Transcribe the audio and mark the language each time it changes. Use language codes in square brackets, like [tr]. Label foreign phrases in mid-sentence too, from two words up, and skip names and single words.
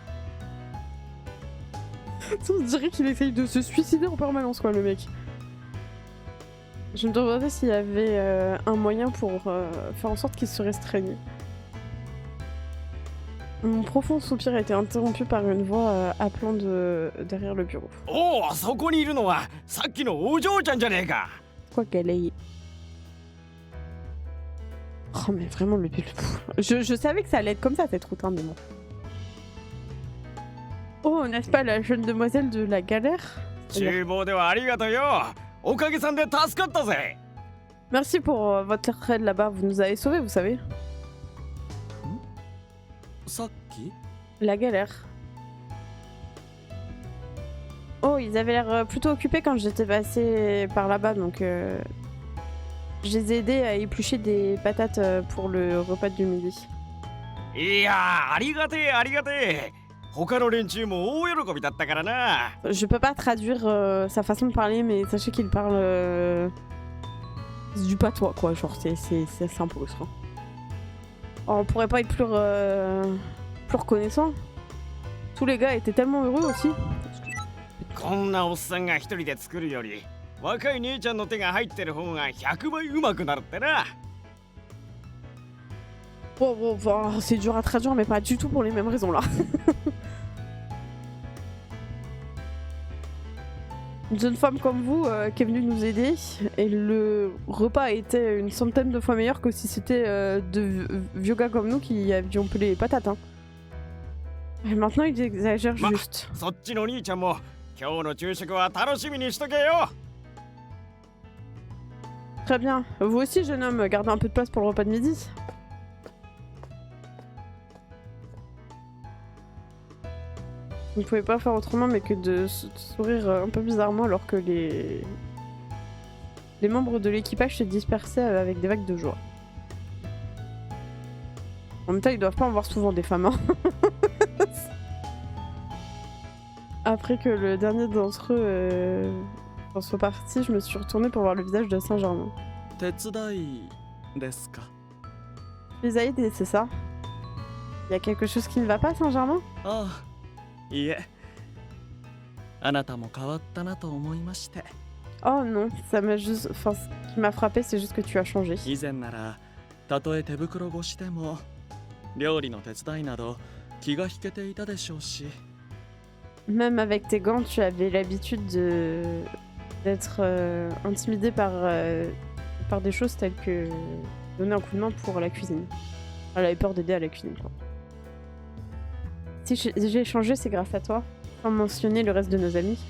[fr] On dirait qu'il essaye de se suicider en permanence, quoi, le mec. Je me demandais s'il y avait un moyen pour faire en sorte qu'il se restreigne. Mon profond soupir a été interrompu par une voix appelant derrière le bureau. [ja] おお、そこにいるのはさっきのお嬢ちゃんじゃねえか。 [fr] Quoi qu'elle ait... Oh mais vraiment le... Je savais que ça allait être comme ça cette route, hein, mais bon. Oh, n'est-ce pas la jeune demoiselle de la galère? [ja] 厨房ではありがとうよ。おかげさんで助かったぜ。 [fr] Merci pour votre aide là-bas, vous nous avez sauvés, vous savez. [ja] さっき [fr] La galère. Oh, ils avaient l'air plutôt occupés quand j'étais passé par là-bas, donc je les ai aidés à éplucher des patates pour le repas du midi. [ja] いやー、ありがてえありがてえ。他の連中も大喜びだったからな。 [fr] Je peux pas traduire sa façon de parler, mais sachez qu'il parle du patois, quoi. Genre, c'est un peu frustrant. Oh, on pourrait pas être plus reconnaissant. Tous les gars étaient tellement heureux aussi. [ja] こんなおっさんが一人で作るより若い姉ちゃんの手が入ってる方が100倍うまくなるってな。 [fr] Bon, c'est dur à traduire, mais pas du tout pour les mêmes raisons là. Une jeune femme comme vous qui est venue nous aider, et le repas était une centaine de fois meilleur que si c'était de vieux gars comme nous qui avions pelé les patates. Hein. Et maintenant ils exagèrent juste. [ja] そっちの兄ちゃんも今日の昼食は楽しみにしとけよ。 [fr] Très bien. Vous aussi, jeune homme, gardez un peu de place pour le repas de midi. Vous ne pouvez pas faire autrement mais que de sourire un peu bizarrement alors que les membres de l'équipage se dispersaient avec des vagues de joie. En même temps, ils doivent pas en voir souvent des femmes. Hein. Après que le dernier d'entre eux soit parti, je me suis retournée pour voir le visage de Saint-Germain. [ja] 手伝いですか。 [fr] Tu les as aidés, c'est ça? Il y a quelque chose qui ne va pas, Saint-Germain? [ja] ああ、いえ。あなたも変わったなと思いまして。 [fr] Oh non, ça m'a juste... Enfin, ce qui m'a frappé, c'est juste que tu as changé. [ja] 以前ならたとえ手袋越しでも料理の手伝いなど気が引けていたでしょうし。 [fr] Même avec tes gants, tu avais l'habitude d'être intimidé par des choses telles que donner un coup de main pour la cuisine. Elle avait peur d'aider à la cuisine, quoi. Si j'ai changé, c'est grâce à toi, sans mentionner le reste de nos amis.